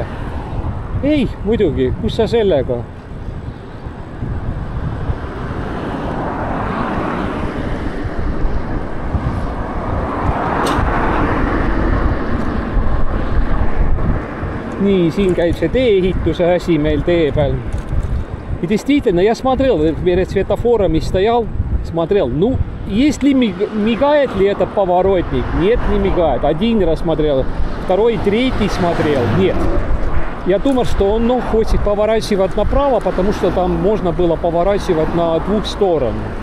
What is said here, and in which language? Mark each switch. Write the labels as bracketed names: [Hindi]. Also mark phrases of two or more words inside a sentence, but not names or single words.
[Estonian] Ei, muidugi, kus sa sellega? Nii, siin käib see tee-ehituse asi meil tee peal. [Russian] И действительно, я смотрел, перед светофором и стоял, смотрел. Ну, если мигает ли этот поворотник? Нет, не мигает. 1 раз смотрел, 2, 3 смотрел. Нет. Я думал, что он хочет поворачивать направо, потому что там можно было поворачивать на 2 сторонах.